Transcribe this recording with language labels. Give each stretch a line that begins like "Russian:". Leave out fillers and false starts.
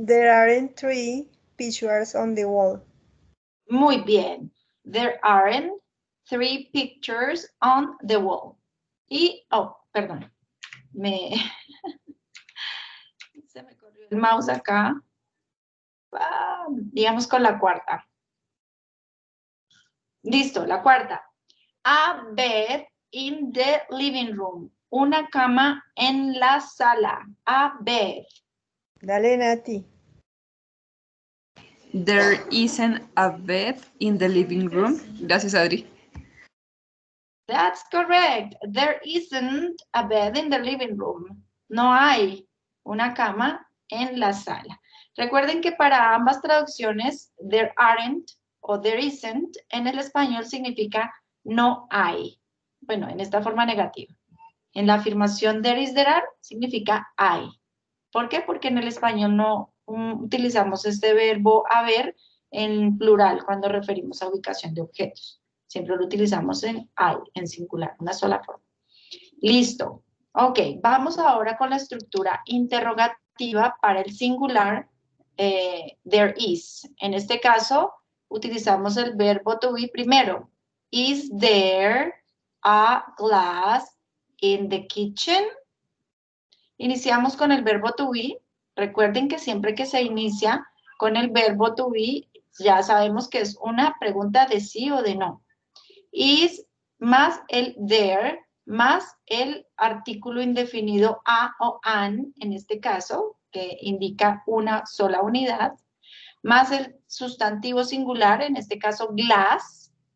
English: aren't 3 pictures on the wall.
Spanish: Muy bien.
English: There aren't 3 pictures on the wall.
Spanish: Y, perdón. Se me corrió el mouse acá. Digamos con la cuarta. Listo, la cuarta.
English: A bed in the living room.
Spanish: Una cama en la sala.
English: A bed.
Spanish: Dale, Nati.
English: There isn't a bed in the living room.
Spanish: Gracias, Adri.
English: That's correct. There isn't a bed in the living room.
Spanish: No hay una cama en la sala. Recuerden que para ambas traducciones,
English: there aren't
Spanish: o
English: there isn't,
Spanish: en el español significa no hay. Bueno, en esta forma negativa. En la afirmación
English: there is, there are,
Spanish: significa hay. ¿Por qué? Porque en el español no utilizamos este verbo haber en plural cuando referimos a ubicación de objetos. Siempre lo utilizamos en hay, en singular, una sola forma. Listo. Ok, vamos ahora con la estructura interrogativa para el singular
English: there is.
Spanish: En este caso, utilizamos el verbo to be primero.
English: Is there a glass in the kitchen?
Spanish: Iniciamos con el verbo to be. Recuerden que siempre que se inicia con el verbo to be, ya sabemos que es una pregunta de sí o de no. Is más el there, más el artículo indefinido a o an, en este caso, que indica una sola unidad, más el sustantivo singular, en este caso glass.